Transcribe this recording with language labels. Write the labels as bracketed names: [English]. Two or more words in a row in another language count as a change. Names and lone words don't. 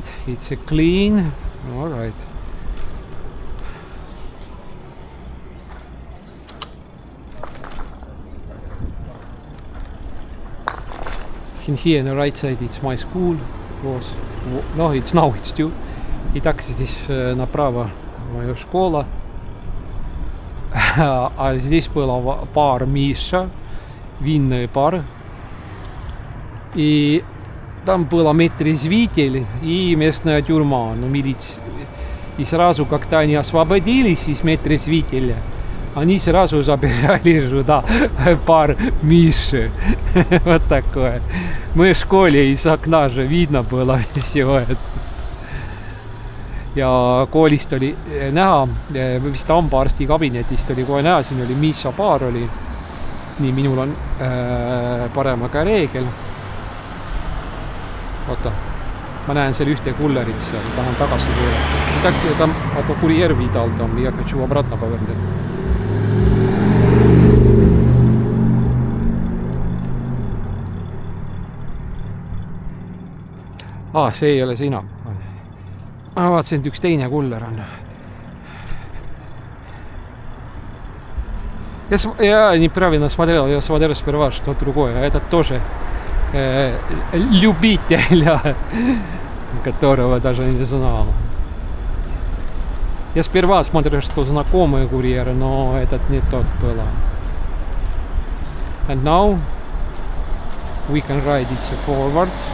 [English] It's a clean. All right. In here on the right side it's my school was, no, it's now it's too. [Russian] И так здесь направо моя школа. А здесь было бар Миша, винный бар. И там было медрезвитель и местная тюрьма. Ну, и сразу, как-то они освободились из медрезвителя, они сразу забежали сюда, бар Миши. Вот такое. Мы в школе из окна же видно было всего это. [Estonian] Ja koolist oli näha, vist hambaarsti kabinetist oli kohe näha, siin oli Misha baar oli. Nii, minul on parema käe reegel. Oota, ma näen seal ühte kullerit seal, tahan tagasi pöörata. [Russian] Там курьер видал там, я хочу обратно повернуть. [Estonian] See ei ole sina. Ma vaatasin, et üks teine kuller on. [Russian] Я неправильно смотрел, я смотрел сперва, что другое. Этот тоже любитель, которого даже не знал. Я сперва смотрел, что знакомый курьер, но этот не тот был. [English] And now we can ride it forward.